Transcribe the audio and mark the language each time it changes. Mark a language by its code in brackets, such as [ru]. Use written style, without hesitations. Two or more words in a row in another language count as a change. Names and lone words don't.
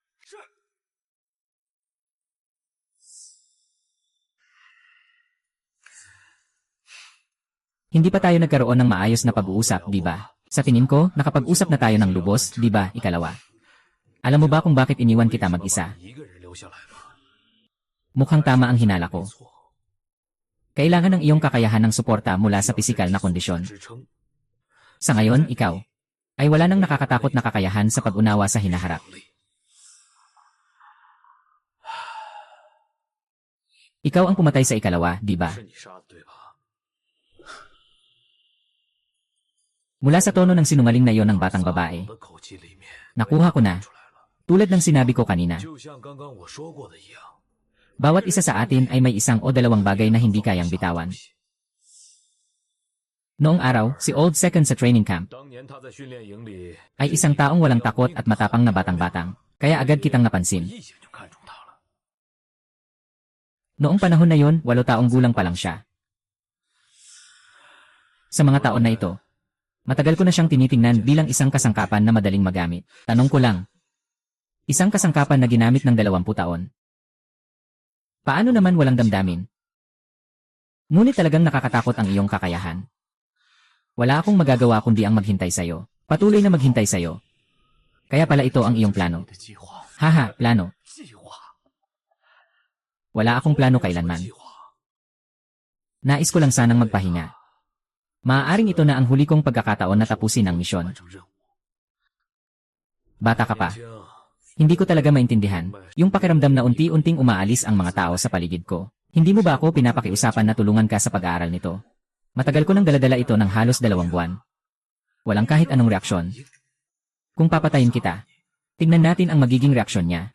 [tl] Hindi pa tayo nagkaroon ng maayos na pag-uusap, di ba? Sa tingin ko, nakapag-usap na tayo ng lubos, di ba, ikalawa? Alam mo ba kung bakit iniwan kita mag-isa? [zh] 一个人留下来吧。 [tl] Mukhang tama ang hinala ko. [zh] 错， [tl] Kailangan ng iyong kakayahan ng suporta mula sa pisikal na kondisyon. [zh] 支撑。 [tl] Sa ngayon, ikaw, ay wala nang nakakatakot na kakayahan sa pag-unawa sa hinaharap. Ikaw ang pumatay sa ikalawa, di ba? [zh] 是你杀的对吧？ [tl] Mula sa tono ng sinungaling na iyon ng batang babae, [zh] 我的口气里面 [tl] nakuha ko na. [zh] 出来了， [tl] Tulad ng sinabi ko kanina, [zh] 就像刚刚我说过的一样。 [tl] bawat isa sa atin ay may 1 o 2 bagay na hindi kayang bitawan. Noong araw, si [en] Old Second [tl] sa training camp [zh] 当年他在训练营里 [tl] ay isang taong walang takot at matapang na batang-batang, kaya agad kitang napansin. [zh] 一眼就看中他了。 [tl] Noong panahon na yon, 8 taong gulang pa lang siya. Sa mga taon na ito, matagal ko na siyang tinitingnan bilang isang kasangkapan na madaling magamit. Tanong ko lang, isang kasangkapan na ginamit ng 20 taon. Paano naman walang damdamin? Ngunit talagang nakakatakot ang iyong kakayahan. Wala akong magagawa kundi ang maghintay sa'yo. Patuloy na maghintay sa'yo. Kaya pala ito ang iyong plano. [zh] 你的计划， [tl] Haha, plano. [zh] 计划， [tl] Wala akong plano kailanman. [zh] 计划。 [tl] Nais ko lang sanang magpahinga. Maaaring ito na ang huli kong pagkakataon na tapusin ang misyon. [zh] 完成任务。 [tl] Bata ka pa. [zh] 年轻， [tl] Hindi ko talaga maintindihan. Yung pakiramdam na unti-unting umaalis ang mga tao sa paligid ko. Hindi mo ba ako pinapakiusapan na tulungan ka sa pag-aaral nito? Matagal ko nang daladala ito ng halos 2 buwan. Walang kahit anong reaksyon. Kung papatayin kita, tingnan natin ang magiging reaksyon niya.